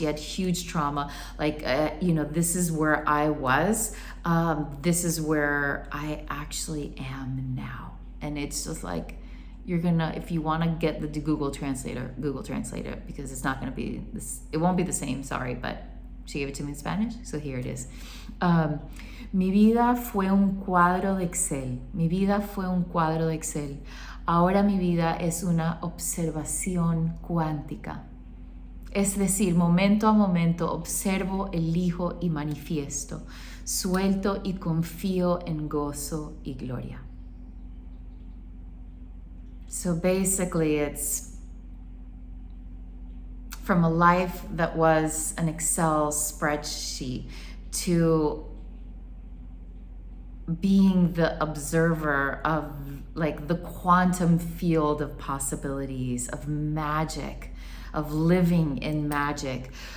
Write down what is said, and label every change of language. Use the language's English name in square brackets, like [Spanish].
[English] She had huge trauma, like, this is where I was, this is where I actually am now. And it's just like, you're gonna, if you want to get the Google Translate it, because it's not gonna be this, it won't be the same, sorry, but she gave it to me in Spanish, so here it is. [Spanish] Mi vida fue un cuadro de Excel. Mi vida fue un cuadro de Excel. Ahora mi vida es una observación cuántica. Es decir, momento a momento observo, elijo y manifiesto. Suelto y confío en gozo y gloria. [English] So basically it's from a life that was an Excel spreadsheet to being the observer of, like, the quantum field of possibilities, of magic, of living in magic.